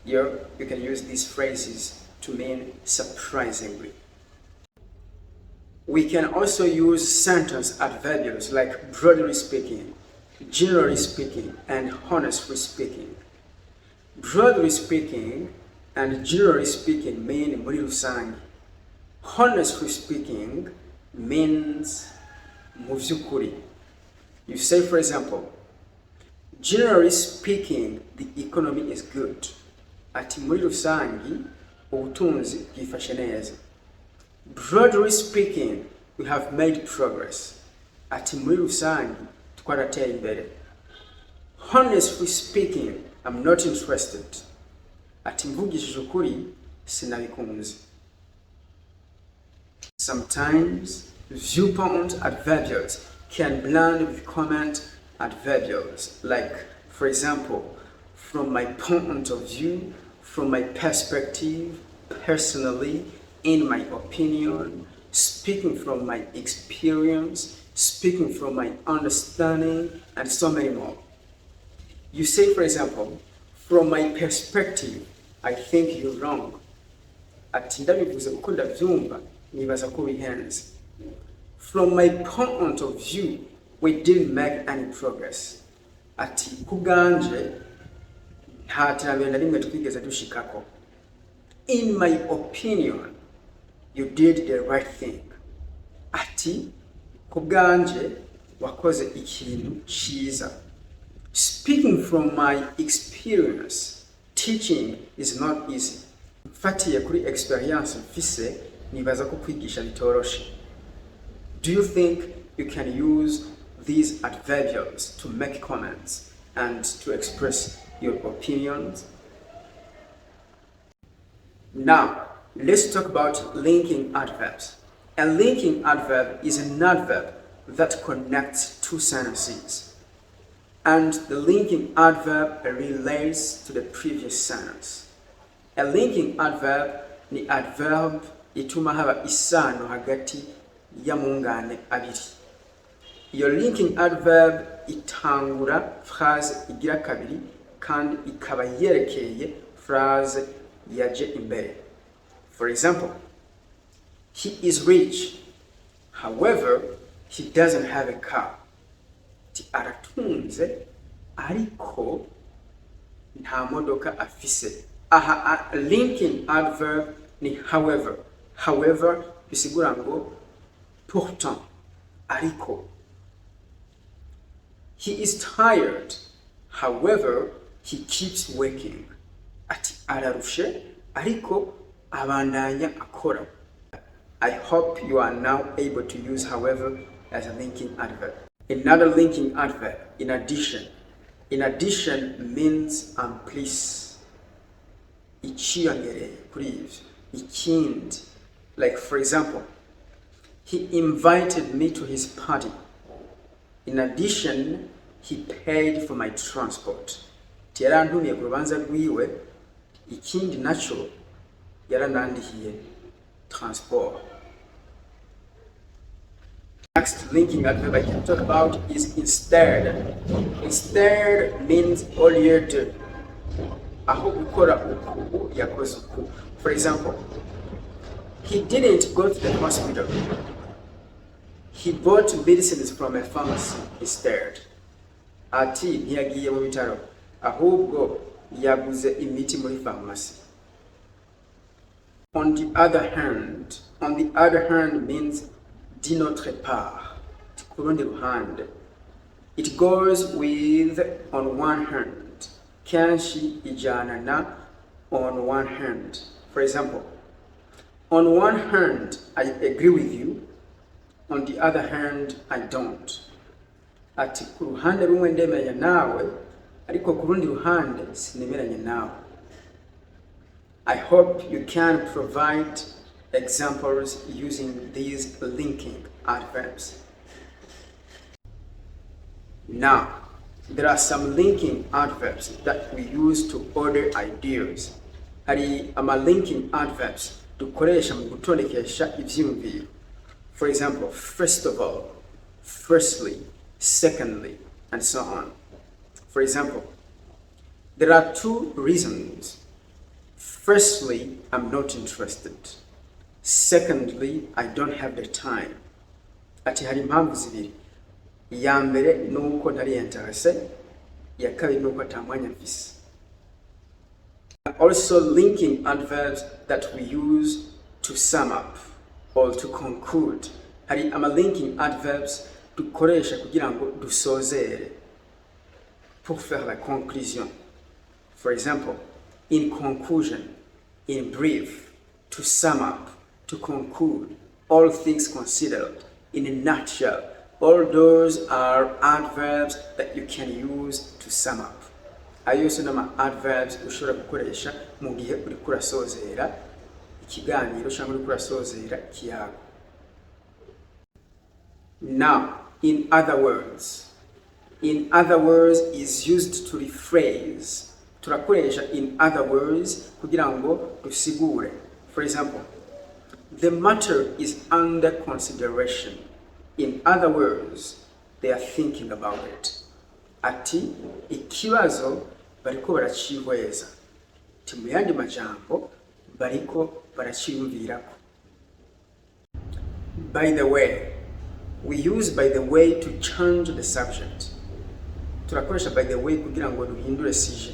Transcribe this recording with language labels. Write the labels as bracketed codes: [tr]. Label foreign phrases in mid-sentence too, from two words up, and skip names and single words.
[en] Here, you can use these phrases to mean surprisingly. We can also use sentence adverbials like broadly speaking, generally speaking, and honestly speaking. Broadly speaking and generally speaking mean [rn] muri rusange. [en] Honestly speaking means [rn] mu vy'ukuri. [en] You say, for example, generally speaking, the economy is good. [rn] Ati muri rusange ubutunzi bwifashe neza. [en] Broadly speaking, we have made progress. [rn] Ati muri rusange twarateye imbere. [en] Honestly speaking, I'm not interested. [rn] Ati mvugishije ukuri sinabikunze. [en] Sometimes viewpoint adverbials can blend with comment adverbials, like, for example, from my point of view, from my perspective, personally, in my opinion, speaking from my experience, speaking from my understanding, and so many more. You say, for example, from my perspective, I think you're wrong. [rn] Ati ndabivuze uko ndavyumva nibaza ko bihenze. [en] From my point of view, we didn't make any progress. [rn] Ati kubwanje nta terambere na rimwe twigeze dushikako. [en] In my opinion, you did the right thing. [rn] Ati kubwanje wakoze ikintu ciza. [en] Speaking from my experience, teaching is not easy. [rn] Mfatiye kuri experience mfise nibaza ko kwigisha bitoroshe. [en] Do you think you can use these adverbials to make comments and to express your opinions? Now, let's talk about linking adverbs. A linking adverb is an adverb that connects two sentences, and the linking adverb relates to the previous sentence. A linking adverb [rn] ni adverb ituma haba isano hagati ya mungane abiri. [en] Your linking adverb [rn] itangura phrase igira kabiri kandi ikaba yerekeye phrase yaje imbere. [en] For example, he is rich, however, he doesn't have a car. [rn] Ti aratunze ariko nta modoka afise. [en] Aha, a linking adverb ni however. However, [rn] bisigura ngo pourtant, ariko. [en] He is tired, however, he keeps working. [rn] Ati ararushe, ariko abandanya akora. [en] I hope you are now able to use however as a linking adverb. Another linking adverb, in addition. In addition means plus. [rn] Ichiyongereye kuri ivyo. Ikindi. [en] Like, for example, he invited me to his party. In addition, he paid for my transport. [rn] Yarantumiye ku rubanza rwiwe, ikindi naco yaranandihiye transport. [en] Next linking adverb I can talk about is instead. Instead means all year do. [rn] Aho gukora uku yakoze uku. [en] For example, he didn't go to the hospital. He bought medicines from a pharmacy instead. [rn] Ati ntiyagiye mu bitaro, ahubwo yaguze imiti muri pharmacy. [en] On the other hand means [fr] de notre part. [rn] Ku rundi ruhande. [en] It goes with on one hand. [rn] Kenshi ijana na [en] on one hand. For example, on one hand, I agree with you. On the other hand, I don't. [rn] Ati ku ruhande rumwe ndemeranya nawe, ariko ku rundi ruhande sinemeranya nawe. [en] I hope you can provide examples using these linking adverbs. Now, there are some linking adverbs that we use to order ideas. [rn] Hari ama [en] linking adverbs [rn] dukoresha mu gutondekesha ivyiyumviro. [en] For example, first of all, firstly, secondly, and so on. For example, there are two reasons Firstly, I'm not interested. Secondly, I don't have the time. [rn] Ati hari impamvu zibiri. Iya mbere nuko ntari interese, iya kabiri nuko atamwanya mfise. [en] Also linking adverbs that we use to sum up or to conclude. [rn] Hari ama [en] linking adverbs [rn] dukoresha kugira ngo dusozere, [fr] pour faire la conclusion. [en] For example, in conclusion, in brief, to sum up, to conclude, all things considered, in a nutshell. All those are adverbs that you can use to sum up. [rn] Ayo yose nama adverbs ushobora gukoresha mu gihe uri kurasozera ikiganiro cyangwa uri kurasozera ikiyago. [en] Now, in other words is used to rephrase. [rn] Turakoresha [en] in other words [rn] kugira ngo dusigure. [en] For example, the matter is under consideration. In other words, they are thinking about it. [rn] Ati ikibazo bariko baracihweza. Ati mu yandi majambo bariko baraciyumvirako. [en] By the way, we use by the way to change the subject. [rn] Turakoresha [en] by the way [rn] kugira ngo duhindure sujet.